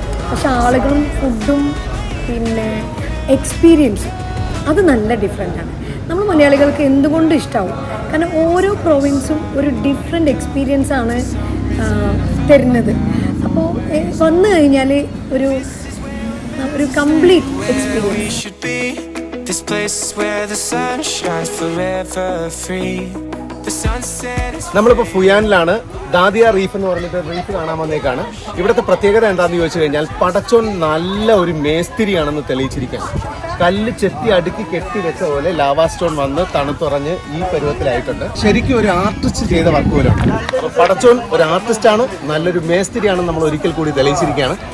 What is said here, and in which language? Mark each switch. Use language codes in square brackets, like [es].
[ml] പക്ഷെ ആളുകളും ഫുഡും പിന്നെ എക്സ്പീരിയൻസും അത് നല്ല ഡിഫറെൻ്റാണ്. നമ്മൾ മലയാളികൾക്ക് എന്തുകൊണ്ട് ഇഷ്ടമാവും? കാരണം ഓരോ പ്രൊവിൻസും ഒരു ഡിഫറെൻ്റ് എക്സ്പീരിയൻസാണ് തരുന്നത്. അപ്പോൾ വന്നു കഴിഞ്ഞാൽ ഒരു complete experience. [en] This place is where the sun shines forever free. The sunset is. [ml] നമ്മളിപ്പോൾ ഫുയാനിലാണ്. ദാദിയ റീഫ് എന്ന് പറഞ്ഞിട്ട് റീഫ് കാണാൻ വന്നേക്കാണ്. ഇവിടുത്തെ പ്രത്യേകത എന്താണെന്ന് ചോദിച്ചു കഴിഞ്ഞാൽ പടച്ചോൻ നല്ല ഒരു മേസ്തിരിയാണെന്ന് തെളിയിച്ചിരിക്കുകയാണ്. കല്ല് ചെത്തി അടുക്കി കെട്ടി വെച്ച പോലെ ലാവാ സ്റ്റോൺ വന്ന് തണുത്തുറഞ്ഞ് ഈ പരുവത്തിലായിട്ടുണ്ട്. ശരിക്കും ഒരു ആർട്ടിസ്റ്റ് ചെയ്ത വർക്ക് പോലെയാണ്. അപ്പോൾ പടച്ചോൻ ഒരു ആർട്ടിസ്റ്റാണ്, നല്ലൊരു മേസ്തിരിയാണ് നമ്മൾ ഒരിക്കൽ കൂടി തെളിയിച്ചിരിക്കുകയാണ്.